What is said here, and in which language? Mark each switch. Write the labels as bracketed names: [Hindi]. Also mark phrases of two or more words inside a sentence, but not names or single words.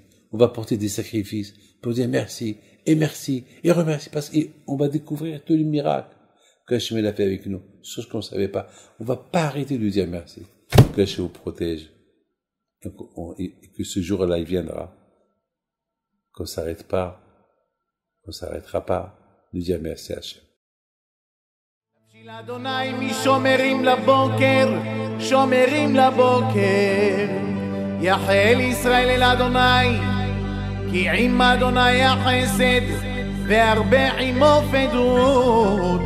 [French] On va porter des sacrifices pour dire merci, et remercier, parce qu'on va découvrir tous les miracles que Hachem a fait avec nous, chose qu'on ne savait pas. On va pas arrêter de dire merci. Que Hachem vous protège. Et que ce jour-là, il viendra. Qu'on s'arrêtera pas de dire merci à Hachem. [Hebrew] אדוני משומרים לבוקר, שומרים לבוקר. יחל ישראל אל אדוני, כי עם אדוני החסד, והרבה עמו פדות.